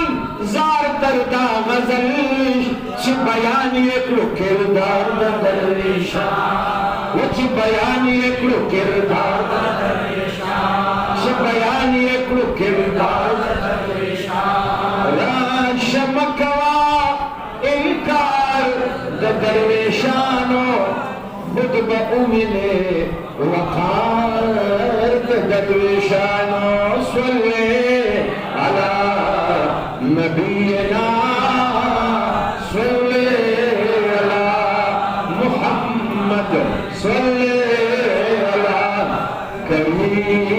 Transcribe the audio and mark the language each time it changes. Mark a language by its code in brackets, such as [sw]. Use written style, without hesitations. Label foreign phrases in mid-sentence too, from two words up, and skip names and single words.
[ps] زار تر دا غزل چې بیان یې کړو کردار د درویشا و چې بیان یې کړو کردار د درویشا چې بیان یې کړو کردار د درویشا راشم کوه انکار د درویشانو خود به ووینې وقار د درویشانو [ar] صلی علی نبینا صلی علی محمد صلی علی کریم